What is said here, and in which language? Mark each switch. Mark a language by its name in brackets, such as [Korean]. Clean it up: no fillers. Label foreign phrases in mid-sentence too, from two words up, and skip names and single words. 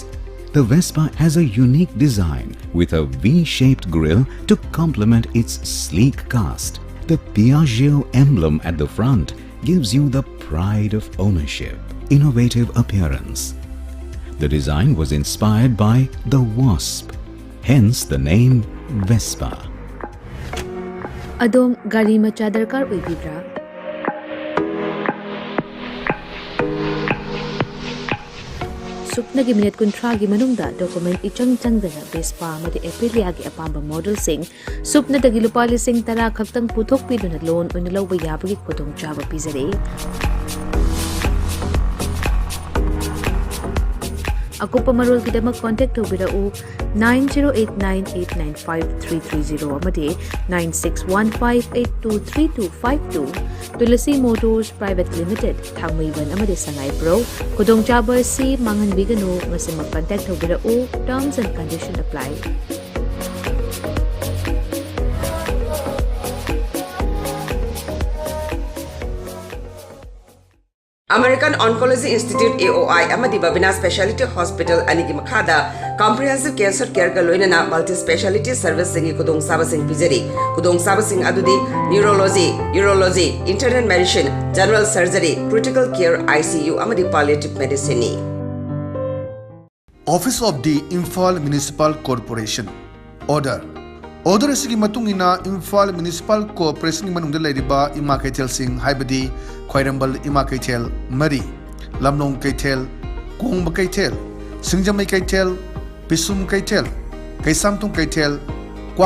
[English] The Vespa has a unique design with a V-shaped grille to complement its sleek cast. The Piaggio emblem at the front gives you the pride of ownership, innovative appearance. The design was inspired by the wasp, hence the name Vespa. [Manipuri] Adom gari macha darkar oibibra? Supnagi minute kuntragi manungda document ichang changdana Vespa amadi Aprilia gi apamba model sing supna dagi lupa lising tara khaktang puthok piduna loan oina lawba yabagi khudong chaba pizare. Akupa marul kidamak contact tobirau 9089895330 amadi 9615823252 Tulasi Motors Private Limited Thangmaiban amadi Sangai Pro Kudong Chaba si Mangan Bigano ngasi mag-contact tobirau [English] terms and conditions apply. [Manipuri] American Oncology Institute AOI amadi Babina Specialty Hospital anigi makhada [English] comprehensive cancer care [Manipuri] ga loinana [English] multi specialty service [Manipuri] singi kudong saba sing bijari kudong saba sing adudi [English] neurology, urology, internal medicine, general surgery, critical care ICU [Manipuri] amadi [English] palliative medicine [Manipuri] ni. [English] Office of the Imphal Municipal Corporation [Manipuri] Order asigi matungina Imphal Municipal Corporation manungda leiriba ima kaithel sing haibadi Khwairambal ima kaithel Mari Lamnong kaithel Kongba kaithel Singjamai kaithel Pisum kaithel Kaisamtung kaithel Kwa